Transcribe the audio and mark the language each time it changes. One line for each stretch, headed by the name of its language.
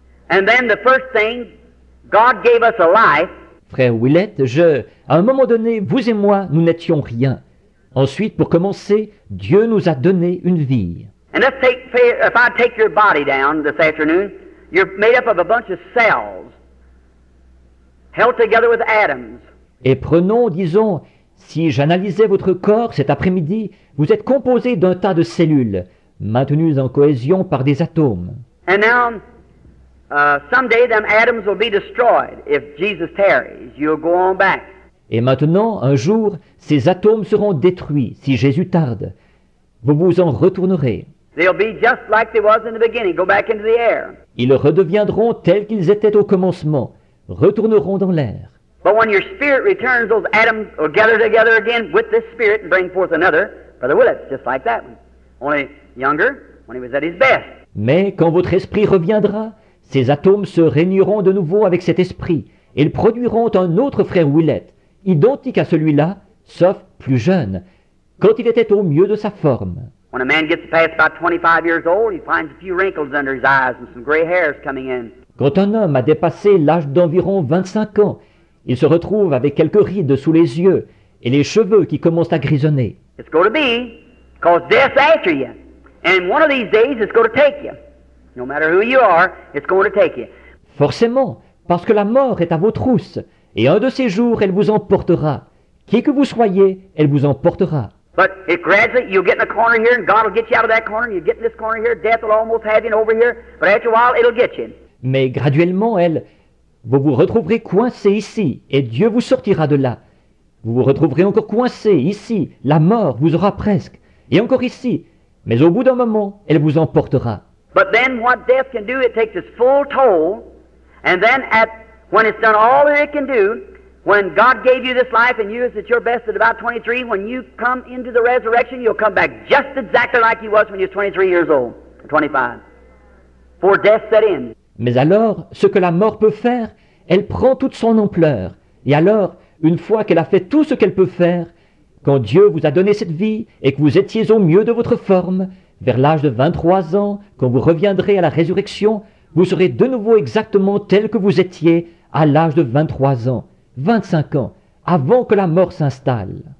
English: And then the first thing, God gave us a life.
French: Frère Willett, à un moment donné, vous et moi, nous n'étions rien. Ensuite, pour commencer, Dieu nous a donné une vie.
English: And if I take your body down this afternoon, you're made up of a bunch of cells held together with atoms.
French: Et prenons, disons, si j'analysais votre corps cet après-midi, vous êtes composé d'un tas de cellules, maintenues en cohésion par des atomes.
English: And now, someday them atoms will be destroyed. If Jesus tarries, you'll go on back.
French: Et maintenant, un jour, ces atomes seront détruits si Jésus tarde. Vous vous en retournerez.
English: They'll be just like they was in the beginning, go back into the air.
French: Ils redeviendront tels qu'ils étaient au commencement, retourneront dans l'air.
English: But when your spirit returns, those atoms will gather together again with this spirit and bring forth another. Brother Willett, just like that one. Only younger, when he was at his best.
French: Mais quand votre esprit reviendra, ces atomes se réuniront de nouveau avec cet esprit, et ils produiront un autre frère Willett, identique à celui-là, sauf plus jeune, quand il était au mieux de sa forme.
English: When a man gets past about 25 years old, he finds a few wrinkles under his eyes and some gray hairs coming in.
French: Quand un homme a dépassé l'âge d'environ 25 ans, il se retrouve avec quelques rides sous les yeux et les cheveux qui commencent à grisonner.
English: It's going to be, because death's after you. And one of these days, it's going to take you. No matter who you are, it's going to take you.
French: Forcément, parce que la mort est à vos trousses, et un de ces jours, elle vous emportera. Qui que vous soyez, elle vous emportera.
English: But if gradually you'll get in a corner here and God will get you out of that corner, and you get in this corner here, death will almost have you over here, but after a while it'll get you.
French: Mais graduellement, vous vous retrouverez coincé ici, et Dieu vous sortira de là. Vous vous retrouverez encore coincé ici, la mort vous aura presque, et encore ici, mais au bout d'un moment, elle vous emportera.
English: But then what death can do, it takes its full toll, and then when it's done all that it can do, when God gave you this life and you is at your best at about 23, when you come into the resurrection, you'll come back just exactly like you was when you was 23 years old, or 25, before death set in.
French: Mais alors, ce que la mort peut faire, elle prend toute son ampleur. Et alors, une fois qu'elle a fait tout ce qu'elle peut faire, quand Dieu vous a donné cette vie et que vous étiez au mieux de votre forme, vers l'âge de 23 ans, quand vous reviendrez à la résurrection, vous serez de nouveau exactement tel que vous étiez à l'âge de 23 ans, 25 ans, avant que la mort s'installe.